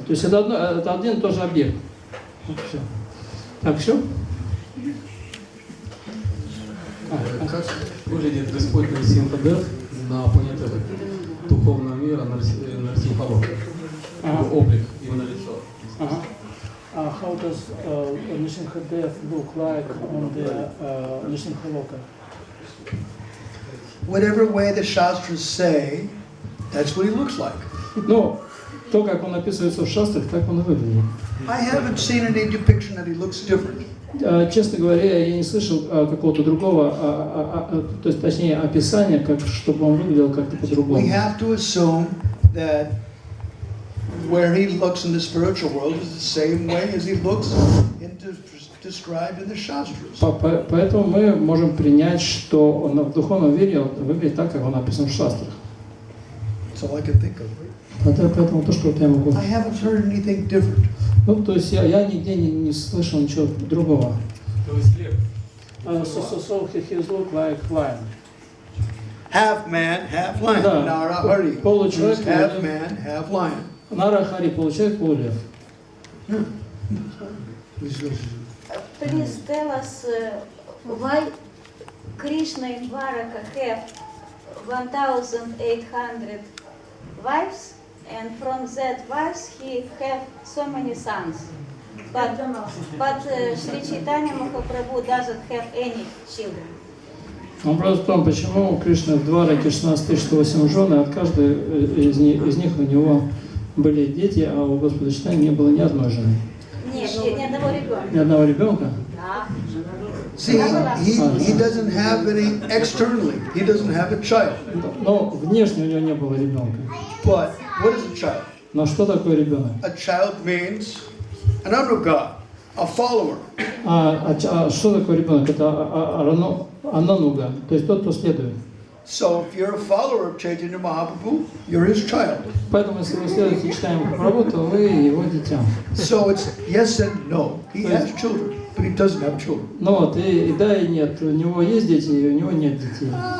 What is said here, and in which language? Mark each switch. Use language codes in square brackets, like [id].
[ru] То есть это один и тот же объект. Вот все. Так, все? Как выглядит Господь Нарсимхадев на планетах духовного мира Нарсимхалока? Его облик, именно лицо. [en] How does Nrsimhadev look like on the Nrsimhaloka? Whatever way the Shastras say, that's what he looks like. [ru] Ну, то, как он описывается в шастрах, так он и выглядит. [en] I haven't seen any depiction that he looks different. [ru] Честно говоря, я не слышал какого-то другого, то есть, точнее, описания, как, чтобы он выглядел как-то по-другому. [en] We have to assume that where he looks in the spiritual world is the same way as he looks described in the Shastras. [ru] Поэтому мы можем принять, что он в духовном мире выглядит так, как он описан в шастрах. [en] That's all I can think of. [ru] Поэтому то, что я могу. [en] I haven't heard anything different. [ru] Ну, то есть я нигде не слышал ничего другого. То есть лев. [en] So his look like lion. Half man, half lion. [ru] Да. [en] Narahari. [ru] Получчеловек, [en] Half man, half lion. [ru] Нарахари получает полулев. [en] Please tell us why Krishna in Dwaraka have 1,800 wives, and from that wives he have so many sons. But Sri Chaitanya Mahaprabhu doesn't have any children. [ru] Вопрос в том, почему у Кришны в Двараке 16 жен, и от каждой из них у него были дети, а у Господа Чайтаньи не было ни одной жены. Нет, ни одного ребенка. Ни одного ребенка? Да. [en] See, he doesn't have any externally. He doesn't have a child. [ru] Но внешне у него не было ребенка. [en] But what is a child? [ru] Но что такое ребенок? [en] A child means an anuga, a follower. [ru] Что такое ребенок? Это анануга, то есть тот, кто следует. [en] So if you're a follower of Chaitanya Mahaprabhu, you're his child. Поэтому, если вы следуете Чайтанье Махапрабху, то вы его дитя. So it's yes and no. He has children, but he doesn't have children. [ru] Ну вот, и да, и нет. У него есть дети, и у него нет детей.